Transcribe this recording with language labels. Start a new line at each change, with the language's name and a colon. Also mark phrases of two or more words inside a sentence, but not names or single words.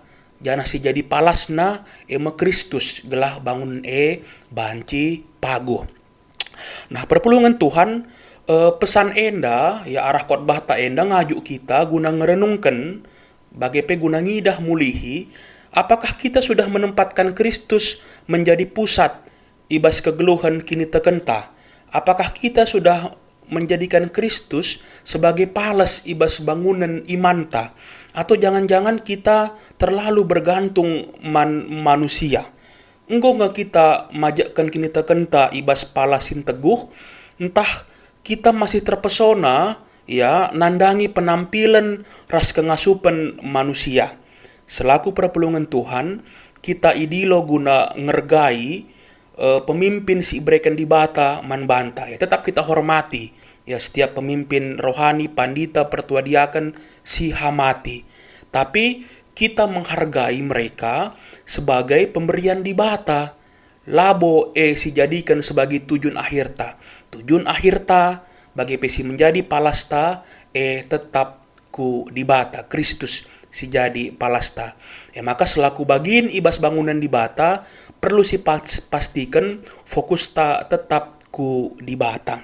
Batak Karo: Jana si jadi palasna ema Kristus gelah bangunan banci pago. Nah perpulungan Tuhan pesan enda ya arah khotbah ta enda ngajuk kita guna ngerenungkan bagape guna ngidah mulihi,
Indonesian: apakah kita sudah menempatkan Kristus menjadi pusat
Batak Karo: ibas kegeluhan kini tekenta?
Indonesian: Apakah kita sudah menjadikan Kristus sebagai palas
Batak Karo: ibas bangunan imanta?
Indonesian: Atau jangan-jangan kita terlalu bergantung manusia?
Batak Karo: Enggo nggak kita majakkan kini tekenta ibas palasin teguh?
Indonesian: Entah kita masih terpesona ya nandangi penampilan ras kengasupan manusia.
Batak Karo: Selaku perpulungan Tuhan, kita idilo guna ngergai pemimpin si ibrekan di bata man banta.
Indonesian: Ya tetap kita hormati ya setiap pemimpin rohani,
Batak Karo: pandita, pertua diaken si hamati.
Indonesian: Tapi kita menghargai mereka sebagai pemberian di bata.
Batak Karo: Labo si jadikan sebagai tujuan akhirta. Tujuan akhirta bagi pesi menjadi palasta tetap ku dibata Kristus si jadi palasta. Maka selaku bagin ibas bangunan dibata perlu si pastikan fokus ta tetap ku dibata.